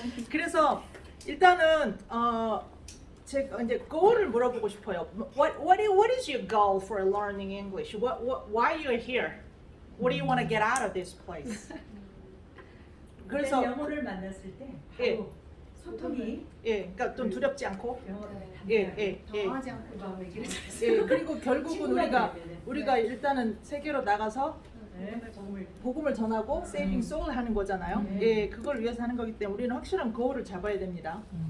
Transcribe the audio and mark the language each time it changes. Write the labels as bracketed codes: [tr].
[ko] 그래서 일단은 제가 이제 goal을 물어보고 싶어요. [en] What is your goal for learning English? Why you're here? What do you want to get out of this place? [ko] 그래서 영어를 만났을 때 예. 바로 소통이 예, 그러니까 좀 두렵지 않고. 영어를 예. 당황하지 않고 막 얘기를 잘했어요. 예, 그리고 결국은 우리가 일단은 세계로 나가서 정말 복음을 전하고 [en] saving soul [ko] 하는 거잖아요. 예, 그걸 위해서 하는 거기 때문에 우리는 확실한 goal을 잡아야 됩니다.